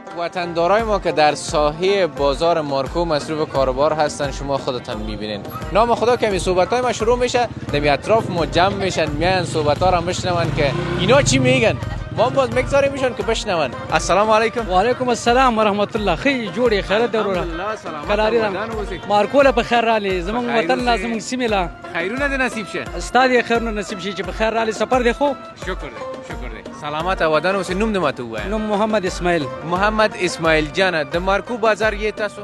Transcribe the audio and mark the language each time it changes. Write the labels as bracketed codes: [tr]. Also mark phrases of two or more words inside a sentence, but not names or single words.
[fa] وطندارای ما که در ساحه بازار مارکو مصروف کاروبار هستن شما خودتان میبینین. نام خدا کمی صحبت‌های ما شروع میشه، در اطراف ما جمع میشن، میان صحبت‌ها را بشنون که اینا چی میگن. ما باز میگذاریم میشن که بشنون. [ar] السلام علیکم. و علیکم السلام و رحمت الله. [ps] خی جوړې خیر درونه. الحمدلله سلامت. قراری رم. مارکو له په خیر رالی. زمونږ وطن لا زمونږ سیمه لا. خیرونه دې نصیب شه. استاد خیرونه نصیب شي چې په خیر رالی سفر دی خو. شکر دی. سلامت ودان اوسې. نوم دې ماته ووایه. نوم محمد اسماعیل. محمد اسماعیل جان. د مارکو بازار یې تاسو؟